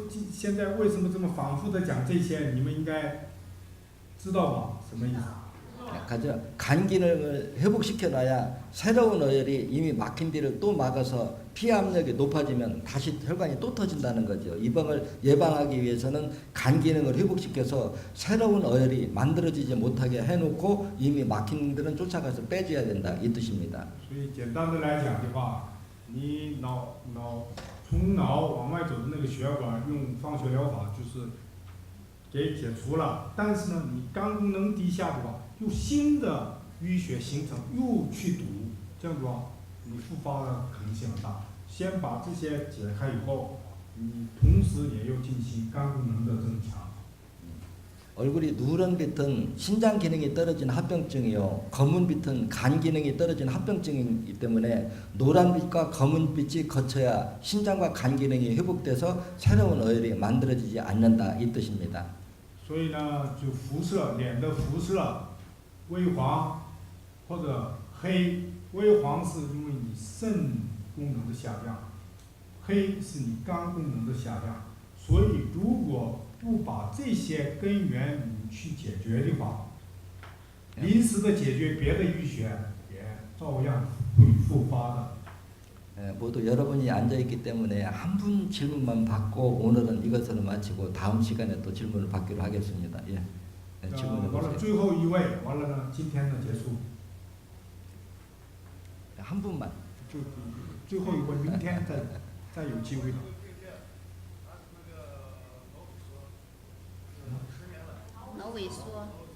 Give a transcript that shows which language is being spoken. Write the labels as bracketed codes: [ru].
[zh] 现在为什么这么反复的讲这些？你们应该知道吧？什么意思？ [ko] 가죠. 간 기능을 회복시켜놔야 새로운 어혈이 이미 막힌 데를 또 막아서 피 압력이 높아지면 다시 혈관이 또 터진다는 거죠. 이 병을 예방하기 위해서는 간 기능을 회복시켜서 새로운 어혈이 만들어지지 못하게 해놓고 이미 막힌 데는 쫓아가서 빼줘야 된다. 이 뜻입니다. [zh] 所以简单的来讲的话，你从脑往外走的那个血管用放血疗法就是给解除了，但是呢，你肝功能低下的话，又新的淤血形成，又去堵，这样的话，你复发的可能性很大。先把这些解开以后，你同时也要进行肝功能的增强。 [ko] 얼굴이 누런 빛은 신장 기능이 떨어진 합병증이요. 검은 빛은 간 기능이 떨어진 합병증이기 때문에 노란 빛과 검은 빛이 거쳐야 신장과 간 기능이 회복돼서 새로운 어혈이 만들어지지 않는다. 이 뜻입니다. [zh] 所以呢，就辐射脸的辐射，微黄或者黑，微黄是因为你肾功能的下降，黑是你肝功能的下降。所以如果不把这些根源你去解决的话，临时的解决别的淤血也照样会复发的。 [ko] 모두 여러분이 앉아있기 때문에 한 분 질문만 받고 오늘은 이것으로 마치고 다음 시간에 또 질문을 받기로 하겠습니다. 예. 질문해 [zh] 完了 [ko] 보세요. [zh] 最后一位，完了呢，今天呢结束。 [ko] 한 분만. [zh] 就最后一位，明天再有机会的。脑萎缩，